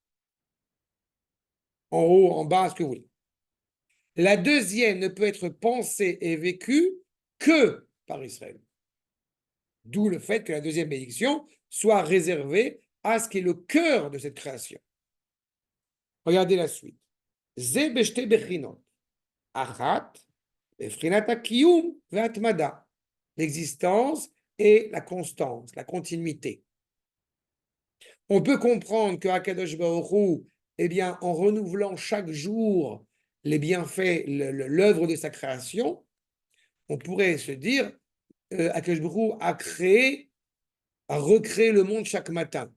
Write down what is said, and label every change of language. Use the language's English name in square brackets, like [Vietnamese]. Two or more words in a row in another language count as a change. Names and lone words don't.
[French] En haut, en bas, ce que vous voulez. La deuxième ne peut être pensée et vécue que par Israël. D'où le fait que la deuxième bénédiction soit réservée à ce qui est le cœur de cette création. Regardez la suite. [Hebrew] זה בשתי בחינות. אחת בבחינת הקיום והתמדה. [French] L'existence et la constance, la continuité. On peut comprendre que [Hebrew] הקדוש ברוך הוא, [French] eh bien, en renouvelant chaque jour les bienfaits, l'œuvre de sa création, on pourrait se dire [Hebrew] הקדוש ברוך הוא [French] a créé, a recréé le monde chaque matin.